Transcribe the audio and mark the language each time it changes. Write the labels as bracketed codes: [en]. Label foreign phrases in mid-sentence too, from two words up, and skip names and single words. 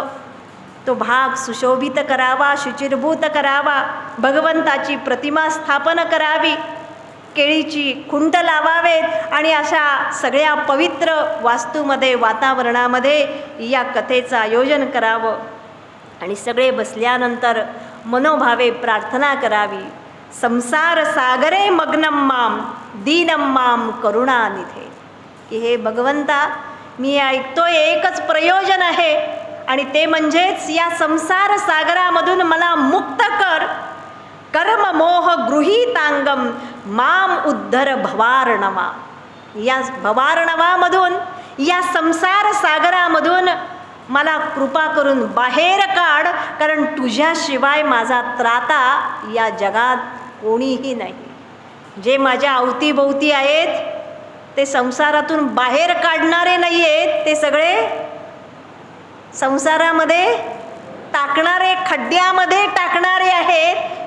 [mr] तो भाग सुशोभित करावा, शुचिरभूत करावा, भगवंताची प्रतिमा स्थापन करावी, केळीची खुंट लावावेत आणि अशा सगळ्या पवित्र वास्तूमध्ये, वातावरणामध्ये या कथेचं आयोजन करावं. आणि सगळे बसल्यानंतर मनोभावे प्रार्थना करावी. [sa] संसार सागरे मग्नम माम दीनम माम करुणानिधे, [mr] की हे भगवंता, मी ऐकतोय एकच प्रयोजन आहे आणि ते म्हणजेच या संसार सागरामधून मला मुक्त कर. [sa] कर्म मोह गृहीतांगम माम उद्धर भवार्णवा. [mr] या भवार्णवामधून, या संसार सागरामधून मला कृपा करून बाहेर काढ, कारण तुझ्याशिवाय माझा त्राता या जगात कोणीही नाही. जे माझ्या अवतीभोवती आहेत ते संसारातून बाहेर काढणारे नाही आहेत, ते सगळे संसारामध्ये टाकणारे, खड्ड्यामध्ये टाकणारे आहेत.